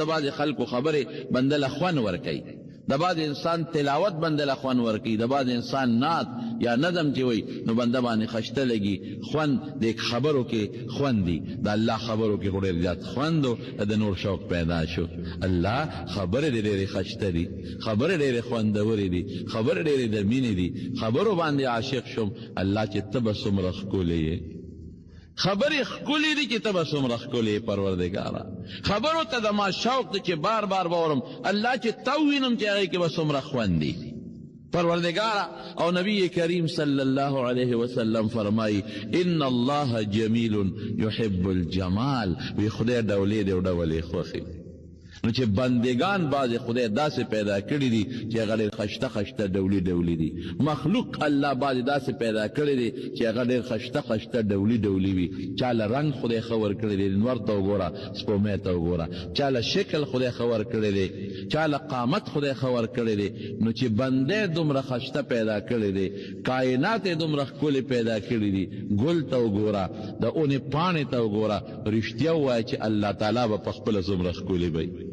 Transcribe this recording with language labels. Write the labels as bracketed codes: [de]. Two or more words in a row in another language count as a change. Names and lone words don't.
[ps] بعضې خلکو خبرې بنده له خوند ورکوي د بعض انسان تلاوت بنده له خوند ورکوي د بعض انسان نعت یا نظم چې وي نو بنده باندې خشته لګي خوند د خبرو کې خوند دی د الله خبرو کې خو ډېر زیات خوند و د نور شوق پیدا شو الله خبرې ډېرې خشته دي خبرې ډېرې خوندورې دي خبرې ډېرې د مینې دي خبرو باندې عاشق شم الله چې ته به څومره ښکلی یې خبرې ښکلې دي چې ته به څومره ښکلې یې پروردګاره خبرو ته د ما شوق دی چې بار بار به اورم الله چې ته ووینم چې هغې کې به څومره خوند دی پروردگارا او نبی کریم [ar] صلی اللہ علیہ وسلم [ps] فرمائی [ar] ان اللہ جمیل یحب الجمال [ps] وی خدای ډولې دی او ډولې خوښي نو چې بندگان بعض خدای داسې پیدا کړي دي چې هغه ډېر خشته خشته ډولي ډولي دي مخلوق الله بعض داسې پیدا کړي دي چې هغه ډېر خشته خشته ډولي ډولي وي چا له رنګ خدای ښه ورکړی دی نور ته وګوره سپومۍ ته وګوره چا له شکل خدای ښه ورکړی دی چا له قامت خدای ښه ورکړی دی نو چې بندی دومره خشته پیدا کړی دی کائنات یې دومره ښکلې پیدا کړي دي ګل ته وګوره د اونې پاڼې ته وګوره رښتیا ووایه چې الله تعالی به په خپله څومره ښکلې وي